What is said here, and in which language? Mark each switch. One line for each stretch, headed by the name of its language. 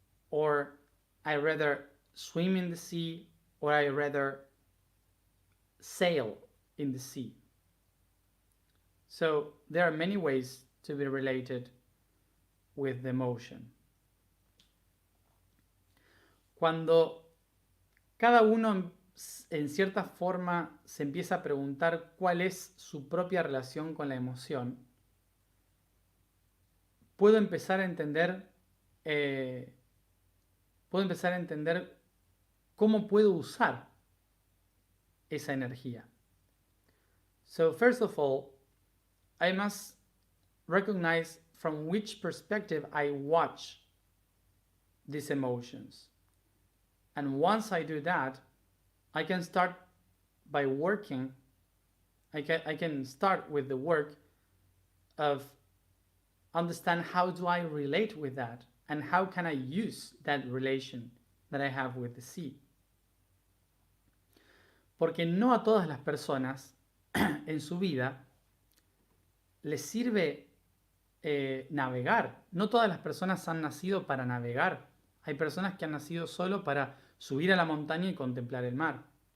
English: Or I rather swim in the sea? Or I rather sail in the sea? So there are many ways to be related with the emotion.
Spanish: Cuando cada uno en cierta forma se empieza a preguntar cuál es su propia relación con la emoción, puedo empezar a entender cómo puedo usar esa energía.
English: So first of all, I must recognize from which perspective I watch these emotions. And once I do that, I can start by working. I can start with the work of understand how do I relate with that and how can I use that relation that I have with the sea.
Spanish: Porque no a todas las personas en su vida les sirve navegar. No todas las personas han nacido para navegar. Hay personas que han nacido solo para subir a la montaña y contemplar el mar.